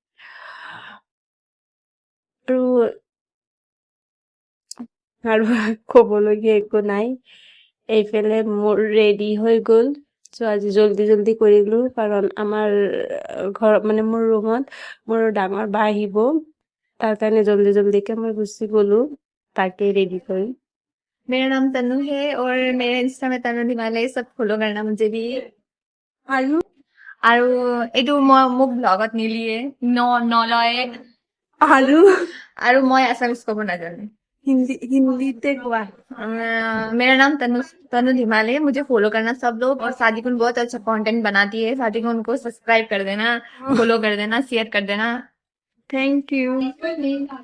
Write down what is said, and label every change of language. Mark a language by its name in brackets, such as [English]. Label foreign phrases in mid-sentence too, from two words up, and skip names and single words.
[Assamese] আৰু আৰু ক'বলগীয়া একো নাই। এইফালে মোৰ ৰেডি হৈ গ'ল। চ' আজি [Hindi] जल्दी जल्दी [Assamese] কৰিলোঁ, কাৰণ আমাৰ ঘৰত মানে মোৰ ৰুমত মোৰ ডাঙৰ বা আহিব। তাৰ কাৰণে [Hindi] जल्दी जल्दीके [Assamese] মই গুচি গ'লোঁ তাকে ৰেডি কৰি। [Hindi] मेरा नाम तनु है और मेरा इंस्टा में तनु हिमालय सब फॉलो करना मुझे भी [Assamese] আৰু আৰু এইটো মোক ব্লগত নিলিয়ে নলয় আৰু আৰু মই আছামিজ ক'ব নাজানো হিন্দীতে কোৱা। [Hindi] मेरा नाम तनु हिमालय, मुझे फॉलो करना सब लोग। और सादिकुन बहुत अच्छा कंटेंट बनाती है, सादिकुन को सब्सक्राइब कर देना, फॉलो कर देना, शेयर कर देना। [English] thank you.